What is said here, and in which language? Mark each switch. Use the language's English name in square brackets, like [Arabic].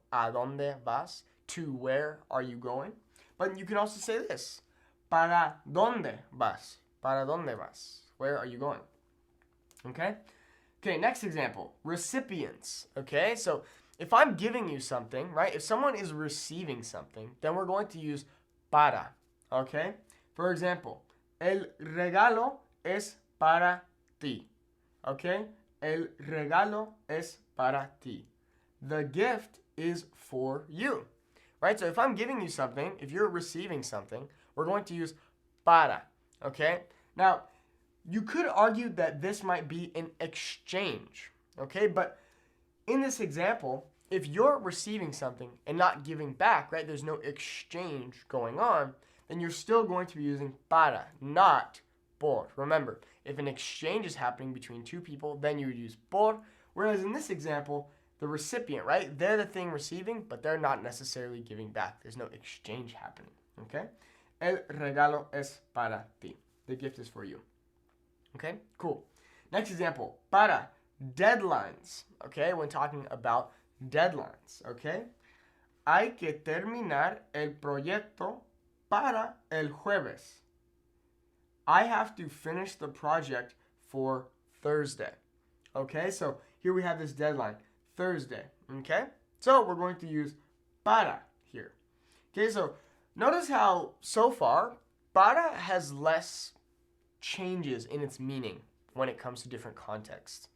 [Spanish] A dónde vas? [English] To where are you going? But you can also say this. [Spanish] ¿Para dónde vas? ¿Para dónde vas? [English] Where are you going? Okay? Okay, next example. Recipients. Okay? So if I'm giving you something, right? If someone is receiving something, then we're going to use para. Okay? For example, [Spanish] el regalo es para ti. Okay? El regalo es para ti. [English] The gift is for you. Right? So if I'm giving you something, if you're receiving something, we're going to use para. Okay? Now, you could argue that this might be an exchange, okay? But in this example, if you're receiving something and not giving back, right, there's no exchange going on, then you're still going to be using para, not por. Remember, if an exchange is happening between two people, then you would use por, whereas in this example, the recipient, right, they're the thing receiving, but they're not necessarily giving back. There's no exchange happening, okay? [Spanish] El regalo es para ti. [English] The gift is for you. Okay, cool. Next example, para deadlines, okay, when talking about deadlines, okay? [Spanish] Hay que terminar el proyecto para el jueves. [English] I have to finish the project for Thursday. Okay, so here we have this deadline, Thursday, okay? So we're going to use para here. Okay, so notice how so far para has less changes in its meaning when it comes to different contexts.